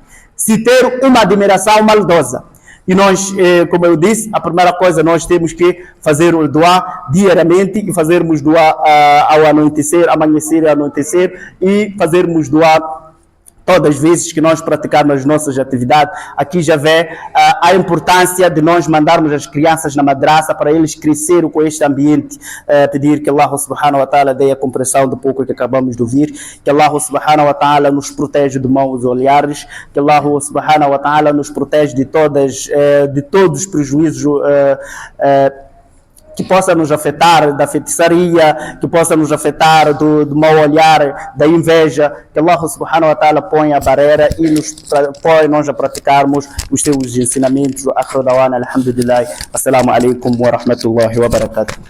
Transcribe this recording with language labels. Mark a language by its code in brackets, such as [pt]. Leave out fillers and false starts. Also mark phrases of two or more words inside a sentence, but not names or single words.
[pt] Se ter uma admiração maldosa. E nós, como eu disse, a primeira coisa, nós temos que fazer o dua diariamente e fazermos dua ao anoitecer, amanhecer e anoitecer, e fazermos dua todas as vezes que nós praticarmos as nossas atividades. Aqui já vê a importância de nós mandarmos as crianças na madraça para eles crescerem com este ambiente. Pedir que Allah [ar] سبحانه وتعالى [pt] dê a compreensão do pouco que acabamos de ouvir, que Allah [ar] سبحانه وتعالى [pt] nos protege de maus olhares, que Allah [ar] سبحانه وتعالى [pt] nos protege de todos os prejuízos que possa nos afetar da feitiçaria, que possa nos afetar do mau olhar, da inveja, que Allah [ar] سبحانه وتعالى [pt] põe a barreira e nos põe nós a praticarmos os seus ensinamentos. [ar] آخر دعوانا الحمد لله السلام عليكم ورحمة الله وبركاته.